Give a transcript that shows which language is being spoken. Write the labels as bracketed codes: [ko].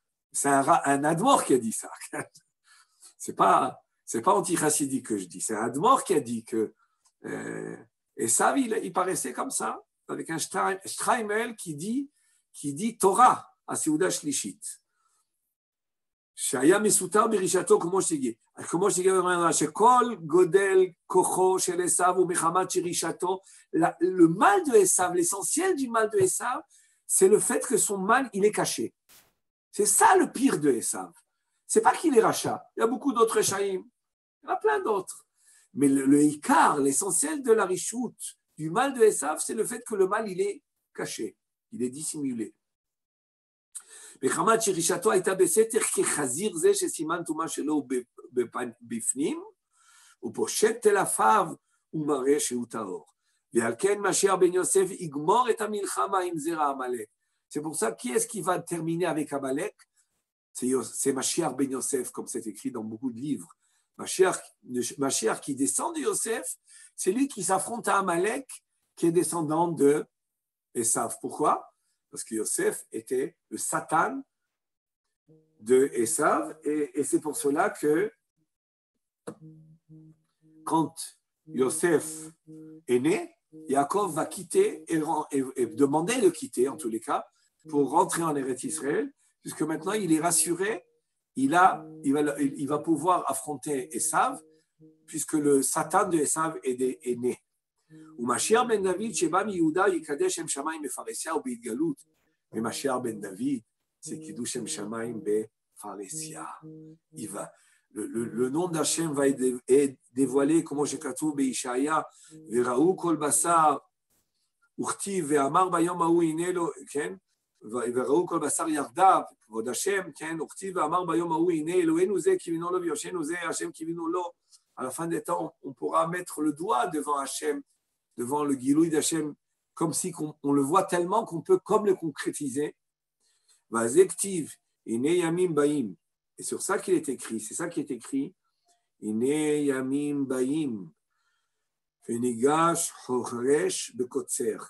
[fr] C'est un Admor qui a dit ça. C'est pas anti-chassidique que je dis, c'est un Admor qui a dit que. Et ça, il paraissait comme ça, avec un Streimel qui dit Torah à Seuda Shlichit. [he] שהיה מסותר ברישתו כמו שגיע שכל גודל כוחו של עשיו ומחמת שרישתו. [fr] Le mal de Esav, l'essentiel du mal de Esav, c'est le fait que son mal, il est caché. C'est ça le pire de Esav. C'est pas qu'il est rachat. Il y a beaucoup d'autres Rechaïm. Il y en a plein d'autres. Mais le Ikar, l'essentiel de la richoute, du mal de Esav, c'est le fait que le mal, il est caché. Il est dissimulé. [he] מחמת שרישתו הייתה בסתר כחזיר זה שסימן טומאה שלו בפנים, הוא פושט טלפיו ומראה שהוא טהור. ועל כן משיח בן יוסף יגמור את המלחמה עם זרע עמלק. [fr] C'est pour ça, qui est-ce qui va terminer avec Amalek? C'est Mashiach ben Yosef, comme c'est écrit dans beaucoup de livres. Mashiach qui descend de Yosef, c'est lui qui s'affronte à Amalek, qui est descendant de Esav. Pourquoi? Parce que Yosef était le Satan de Esav, et c'est pour cela que quand Yosef est né, Yaakov va quitter et demander de quitter, en tous les cas, pour rentrer en Eretz Israël, puisque maintenant il est rassuré, il va pouvoir affronter Esav, puisque le Satan de Esav est né. [he] ומשיח בן דוד שבא מיהודה יקדש שם שמיים בפרהסיה ובהתגלות. ומשיח בן דוד [fr] c'est [he] קידוש שם שמיים בפרהסיה. [fr] Le nom d'Hachem va être dévoilé, comme j'ai [he] כתוב בישעיה, וראו כל בשר וכתיב ואמר ביום ההוא הנה לו, כן? וראו כל בשר יחדיו, כבוד השם, כן? וכתיב ואמר ביום ההוא הנה אלוהינו זה קיווינו לו ויושענו זה השם קיווינו לו. [fr] À la fin des temps, on pourra mettre le doigt devant Hachem, devant le Gilouï d'Hachem, comme si on le voit tellement qu'on peut comme le concrétiser. [he] Vazektiv, ine yamim baim. [fr] Et sur ça qu'il est écrit, c'est ça qui est écrit. [he] Ine yamim baim. Fenigash horesh bekotzer.